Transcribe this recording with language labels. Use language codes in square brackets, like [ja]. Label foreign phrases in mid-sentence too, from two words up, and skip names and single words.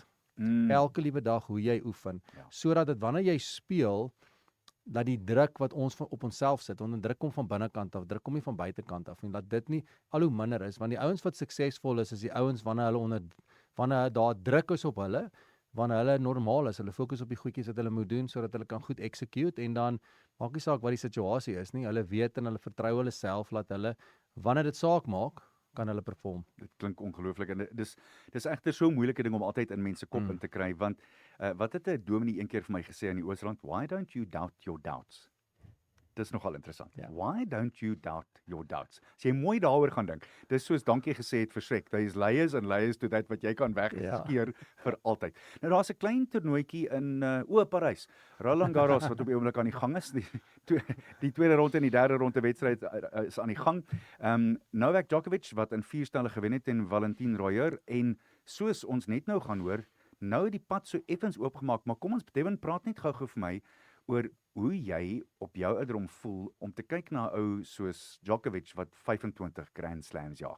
[af] Elke liewe dag hoe jy oefen, sodat dit wanneer jy speel dat die druk wat ons op onsself sit, want 'n druk kom van binnekant af, druk kom nie van buitekant af en dat dit nie al hoe minder is, want die ouens wat suksesvol is die ouens wanneer daar druk is op hulle, wanneer hulle normaal is, hulle fokus op die goedjies wat hulle moet doen sodat hulle kan goed execute en dan maak nie saak wat die situasie is nie, hulle weet en hulle vertrou hulle self dat hulle wanneer dit saak maak, kan hulle perform. Dit klink ongelooflik en dis egter so 'n moeilike ding om altyd in mense kop in te kry want wat het 'n dominee een keer vir my gesê in die Oosrand, [en] why don't you doubt your doubts? [af] Dis nogal interessant. Ja. [en] Why don't you doubt your doubts? [af] As jy mooi daaroor gaan dink, dis soos dankie gesê het vir Shrek, [en] there is layers and layers to that [af] wat jy kan wegskeer vir altyd. Nou daar's 'n klein toernooitjie in Parys. Roland Garros wat op die oomblik aan die gang is. Die tweede ronde en die derde ronde wedstryd is aan die gang. Novak Djokovic wat in 4 stelle gewen het teen Valentin Royer en soos ons net nou gaan hoor, nou het die pad so effens oopgemaak, maar kom ons Devin praat net gou-gou vir my oor hoe jy op jou ouderdom voel om te kyk na 'n ou soos Djokovic wat 25 Grand Slams jag.